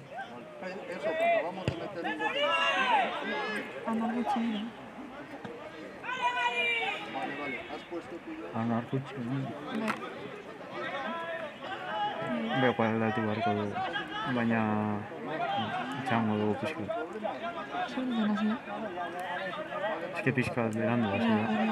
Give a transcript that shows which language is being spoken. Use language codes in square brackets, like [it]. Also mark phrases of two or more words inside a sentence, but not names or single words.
[es] Eso, que acabamos de meter un gol. Amargo chino. Vale, vale. ¿Has puesto tu ya? [it] Anarkucci, no? Beh, guardate, guarda, [eu] baina itxango dugu pixka. Zer zen hasi? Eske pixka berandu hasi da.